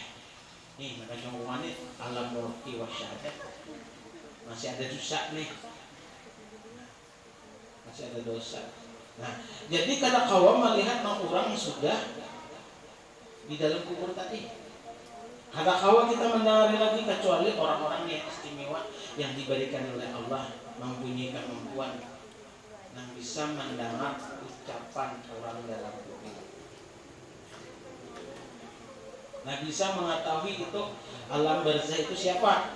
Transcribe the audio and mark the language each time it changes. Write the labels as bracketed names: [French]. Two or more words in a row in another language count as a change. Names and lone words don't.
[Indonesian] Nih, maka ngomongin [Arabic] عالم الملك والشهادة. [Indonesian] Masih ada dosa nih. Masih ada dosa. [Banjar] Nah, jadi kada kawan melihat orang sudah di dalam kubur tadi. Kada kawan kita mendengar lagi kecuali orang-orang yang istimewa yang diberikan oleh Allah, mempunyai kemampuan yang bisa mendengar ucapan orang dalam kubur. [Indonesian] Nah, bisa mengetahui itu alam barzah itu siapa.